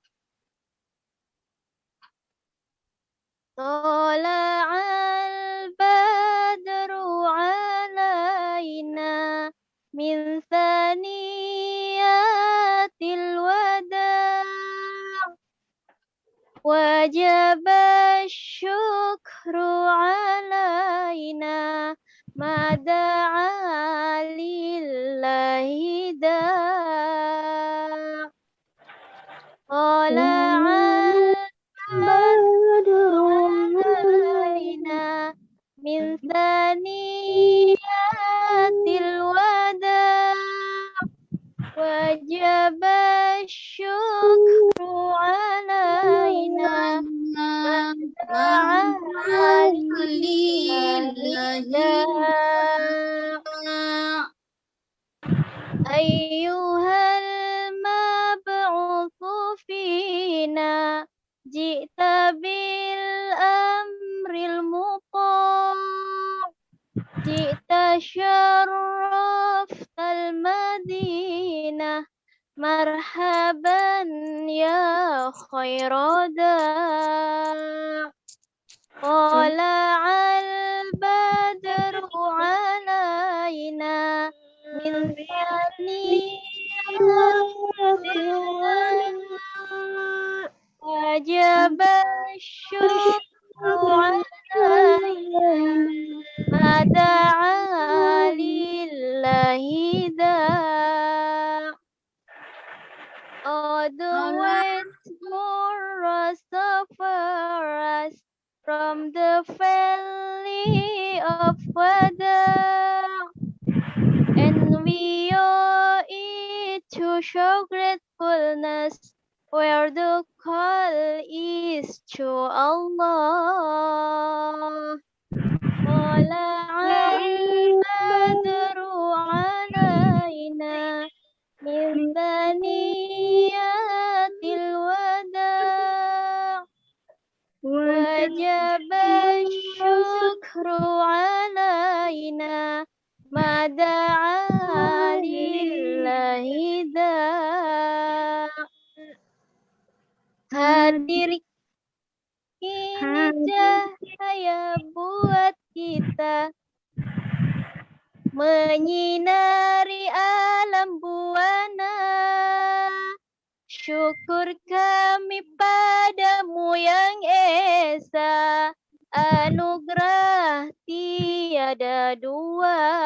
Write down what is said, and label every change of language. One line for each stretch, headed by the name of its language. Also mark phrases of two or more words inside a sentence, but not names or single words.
Arabic: طلع البدر علينا من ثنيات الوداع وجب الشكر علينا ما دعا لله داع طلع البدر علينا من ثنيات الوداع' وجب الشكر علينا ما دعا لله داع' أيها المبعوث فينا جئت بالأمر المطاع جئت شرفت المدينة مرحبا يا خير داع طلع البدر علينا من ثنيات الوداع وجب الشكر علينا ما دعا لله داع'
English: always more sufferers from the valley of Wada' and we owe it to show gratefulness where the call is to Allah.
Arabic: طلع البدر علينا من ثنيات الوداع' وجب الشكر علينا ما دعا لله داع'
Indonesian: hadir ini cahaya buat kita menyinari alam buana. Syukur kami padamu yang esa, anugerah tiada dua.